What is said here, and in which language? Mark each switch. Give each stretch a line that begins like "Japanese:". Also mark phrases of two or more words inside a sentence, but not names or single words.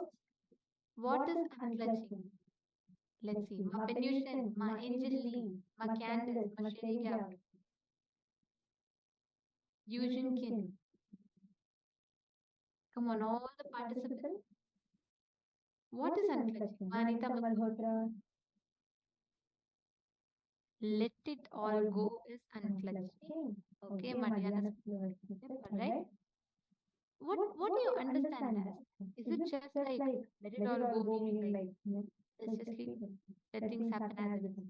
English: What is unclutching? Let's see. Ma Penution, Ma Angel Lee, Ma Candice, Ma Sherry Gab, Eugene Kin. Come on, all the participants. What is unclutching? Ma Anita Malhotra. Let it all go is unclutching. Okay, Madhyana. Alright. What do you understand as? Is it just like let it all go, meaning like let's just let things happen as it is?